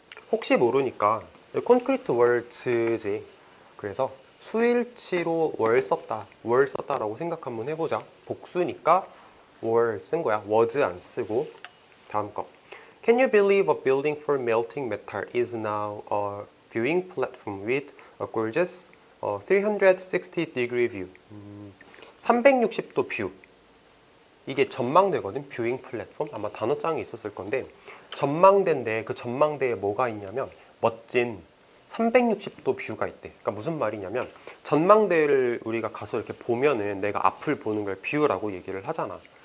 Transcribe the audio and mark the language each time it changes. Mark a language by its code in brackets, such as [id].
[ko] 혹시 모르니까 콘크리트 월츠지. 그래서 수일치로 월 썼다라고 생각 한번 해보자. 복수니까 월 쓴 거야. was 안 쓰고. 다음 거. [en] Can you believe a building for melting metal is now a viewing platform with a gorgeous 360-degree view. [ko] 360도 뷰. 이게 전망대거든. 뷰잉 플랫폼. 아마 단어장이 있었을 건데 전망대인데 그 전망대에 뭐가 있냐면 멋진 360도 뷰가 있대. 그러니까 무슨 말이냐면 전망대를 우리가 가서 이렇게 보면은 내가 앞을 보는 걸 뷰라고 얘기를 하잖아.